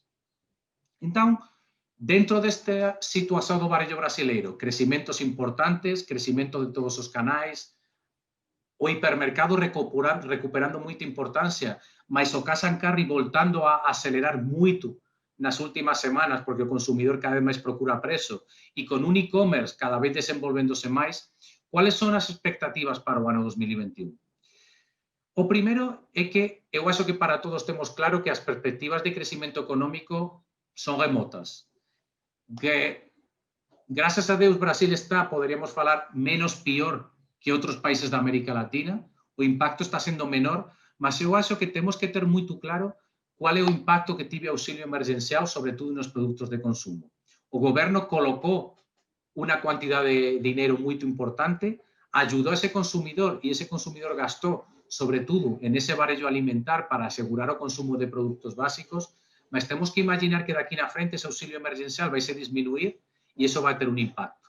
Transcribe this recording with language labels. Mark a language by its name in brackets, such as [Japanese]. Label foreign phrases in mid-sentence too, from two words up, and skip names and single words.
[Galician] Entón, dentro desta situación do varello brasileiro, crecimentos importantes, crecimento de todos os canais, o hipermercado recuperando moita importancia, mas o Casa en Carri voltando a acelerar moito nas últimas semanas, porque o consumidor cada vez máis procura preço, e con un e-commerce cada vez desenvolvéndose máis, [Portuguese] Quais são as expectativas para o ano 2021? O primeiro é que eu acho que para todos temos claro que as perspectivas de crecimento económico son remotas. Que, graças a Deus, Brasil está, poderíamos falar, menos pior que outros países da América Latina. O impacto está sendo menor, mas eu acho que temos que ter muito claro qual é o impacto que tive o auxílio emergencial, sobretudo nos produtos de consumo. O governo colocou uma quantidade de dinheiro muito importante, ajudou a ese consumidor e ese consumidor gastou, sobretudo, en ese varejo alimentar para asegurar o consumo de produtos básicos, mas temos que imaginar que daqui na frente ese auxilio emergencial vai se disminuir e isso vai ter um impacto.